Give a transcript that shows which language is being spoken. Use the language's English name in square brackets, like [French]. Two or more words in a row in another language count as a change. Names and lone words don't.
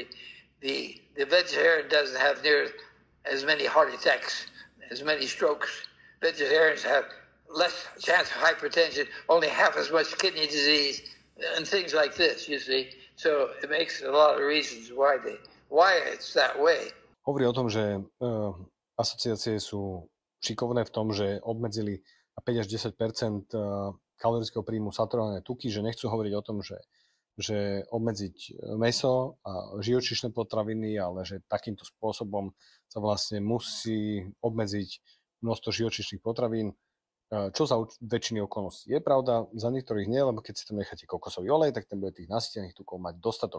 [English] The vegetarian doesn't have near as many heart attacks, as many strokes. Vegetarians have less chance of hypertension, only half as much kidney disease, and things like this, you see. So it makes a lot of reasons why it's that way. [Slovak] Hovorí o tom, že asociácie sú šikovné v tom, že obmedzili na 5 až 10% kalorického príjmu saturované tuky, že nechcú hovoriť o tom, že obmedziť mäso a živočíšne potraviny, ale že takýmto spôsobom sa vlastne musí obmedziť množstvo živočíšnych potravín, čo za väčšiny okolností je pravda, za niektorých nie, lebo keď si tam necháte kokosový olej, tak ten bude tých nasýtených tukov mať dostatok.